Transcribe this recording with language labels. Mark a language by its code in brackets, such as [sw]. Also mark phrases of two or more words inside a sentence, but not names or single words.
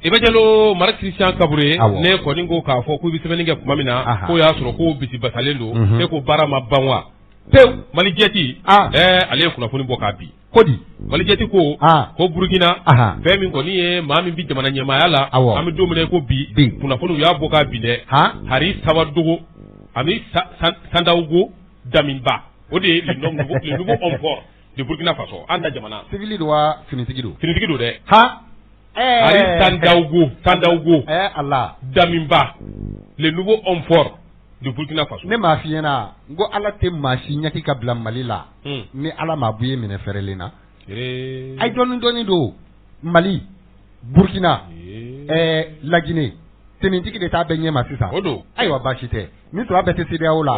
[bm] i bɛ jalo Mara Christian Kabore ne kɔni ko k'a fɔ k'u bɛ sɛbɛnni kɛ tuma min na k'o y'a sɔrɔ k'o bisi basalen don e ko baara ma ban wa pewu Mali jɛti ale ye kunnafoni bɔ k'a bi ko di Mali jɛti ko Burkina fɛn min kɔni ye maa min bɛ jamana ɲɛmaaya la an bɛ don min na ko bi kunnafoni y'a bɔ k'a bi dɛ Hari Sawadogo ani Sandaogo Daminba o de ye [fr] le nouveau homme fort de Burkina Faso [bm] an da jamana civil do wa finitigi do dɛ Hari Sandaogo Allah [fr] Daminba le nouveau homme fort de Burkina Faso [bm] ne m'a f'i ɲɛna n ko Ala tɛ maa si ɲɛki ka bila Mali la ni Ala m'a bɔ i ye minɛ fɛrɛlen na ay dɔɔni don Mali Burkina Laginɛ tenintigi de t'a bɛɛ ɲɛma sisan o don ayiwa baasi tɛ ni tora bɛɛ tɛ CEDEAO la